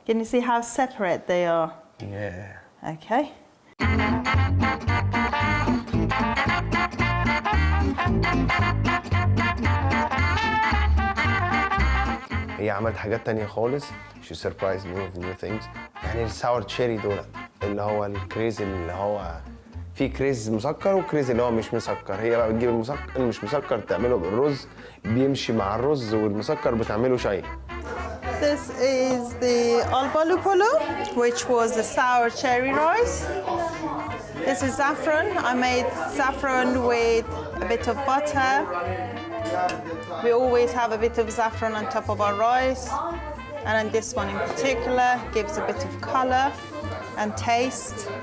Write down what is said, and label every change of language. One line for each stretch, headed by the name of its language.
English: Can you see how separate they are? Yeah. Okay.
Arabic: هي عملت حاجات تانية خالص. She surprised me with new things. يعني
English: الساور تشيري
Arabic: دول اللي هو الكريز اللي هو في كريز مسكر وكريز اللي هو مش مسكر. هي بقى بتجيب المسكر المش مسكر تعمله بالرز، بيمشي مع الرز، والمسكر بتعمله شاي.
English: This is the albalu polo, which was the sour cherry rice. This is saffron. I made saffron with a bit of butter. We always have a bit of saffron on top of our rice. And then this one in particular gives a bit of color and taste.